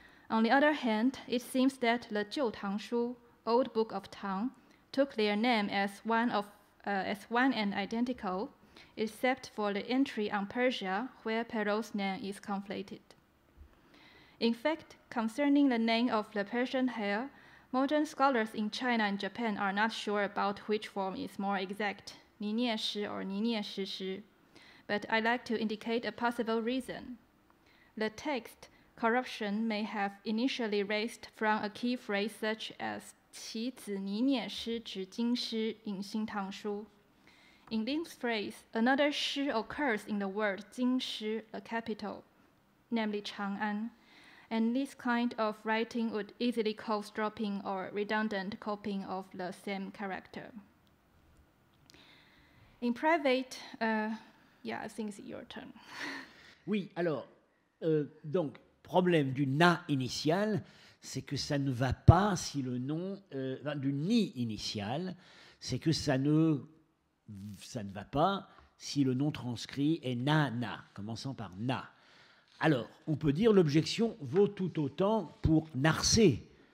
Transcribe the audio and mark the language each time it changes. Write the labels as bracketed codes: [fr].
[en] On the other hand, it seems that the Jiu Tang Shu, old book of Tang, took their name as one and identical, except for the entry on Persia, where Perrault's name is conflated. In fact, concerning the name of the Persian heir, modern scholars in China and Japan are not sure about which form is more exact, Ninie Shi or Ninie Shi Shi. But I'd like to indicate a possible reason. The text corruption may have initially raised from a key phrase such as [zh] 其子倪聂师指京师 [en] in Xin Tang Shu. In this phrase, another shi occurs in the word 京师, a capital, namely Chang'an, and this kind of writing would easily cause dropping or redundant copying of the same character. In private, I think it's your turn. [fr] Oui, alors, donc, problème du na initial, c'est que ça ne va pas si le nom, du ni initial, c'est que ça ne va pas si le nom transcrit est na, commençant par na. Alors, on peut dire l'objection vaut tout autant pour Narsé,